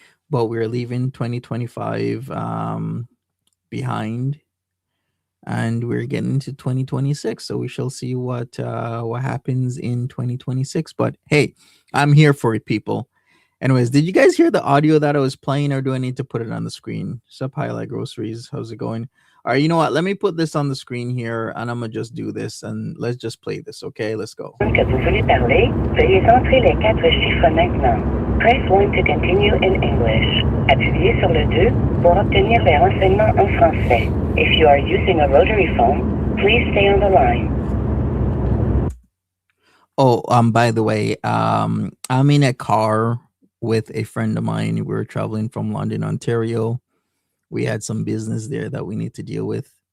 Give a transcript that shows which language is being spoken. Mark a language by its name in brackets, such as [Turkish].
[English] But we're leaving 2025 behind and we're getting into 2026, so we shall see what happens in 2026. But hey, I'm here for it, people. Anyways, did you guys hear the audio that I was playing, or do I need to put it on the screen? Sup, Highlight Groceries, how's it going? All right, you know what, let me put this on the screen here and I'm gonna just do this and let's just play this. Okay, let's go. [French] Que vous voulez parler, veuillez entrer les 4 chiffres maintenant. [English] Press 1 to continue in English. [French] Appuyez sur le 2 pour obtenir les renseignements en français. [English] If you are using a rotary phone, please stay on the line. Oh, by the way, I'm in a car with a friend of mine. We were traveling from London, Ontario. We had some business there that we need to deal with.